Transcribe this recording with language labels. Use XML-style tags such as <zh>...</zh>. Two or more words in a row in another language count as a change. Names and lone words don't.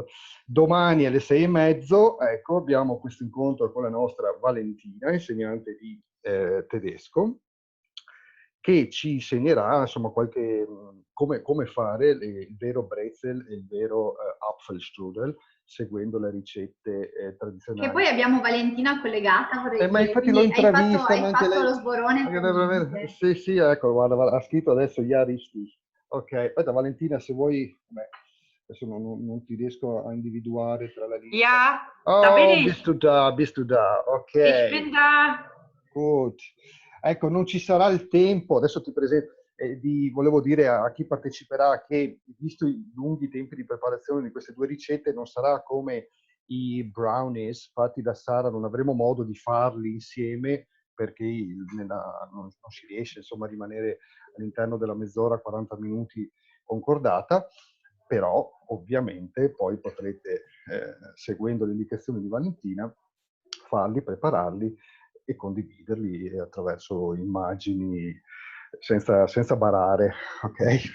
<it>Domani alle 6:30, ecco, abbiamo questo incontro con la nostra Valentina, insegnante di tedesco, che ci insegnerà insomma come fare il vero brezel e il vero Apfelstrudel, seguendo le ricette tradizionali. Che poi abbiamo Valentina collegata, vorrei dire. Ma infatti l'ho intravista. Hai fatto lo sborone. Sì, ecco, guarda, ha scritto adesso</it> <de>ja richtig.</de> <it>Ok, aspetta Valentina, se vuoi, adesso non ti riesco a individuare tra la lista.</it> <de>Ja, oh, da bin ich. Bist du da, ok. Ich bin da. Good.</de> <it>Ecco, non ci sarà il tempo, adesso ti presento, volevo dire a chi parteciperà che, visto i lunghi tempi di preparazione di queste due ricette, non sarà come i brownies fatti da Sara, non avremo modo di farli insieme perché non si riesce insomma a rimanere all'interno della mezz'ora, 40 minuti concordata, però ovviamente poi potrete, seguendo le indicazioni di Valentina, farli, prepararli e condividerli attraverso immagini senza barare, ok?</it>